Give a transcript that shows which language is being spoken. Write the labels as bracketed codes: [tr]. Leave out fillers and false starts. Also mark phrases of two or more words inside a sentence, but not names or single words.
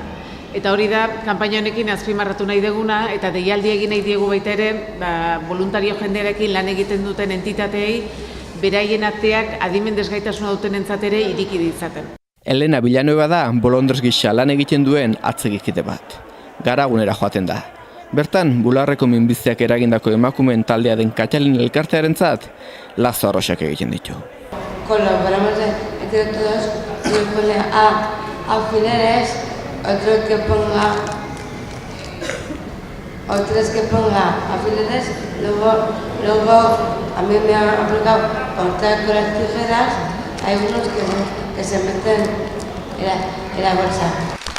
[eu] Eta hori da, kanpaina honekin azpimarratu nahi deguna eta deialdi egin nahi diegu baita ere, voluntario jendearekin lan egiten duten entitateei beraien ateak adimen desgaitasuna duten entzatere iriki ditzaten. Elena Villanueva da bolondres gisa lan egiten duen atzegikide bat. Garagunera joaten da. Bertan, bularreko minbiziak eragindako emakumeen taldea den Katalin elkartearentzat lazo arroxak egiten ditu. [es] Colaboramos entre todos y pone a alfileres, otros que ponga alfileres, luego a mí me ha aplicado cortar con las tijeras, hay unos que se meten en la bolsa.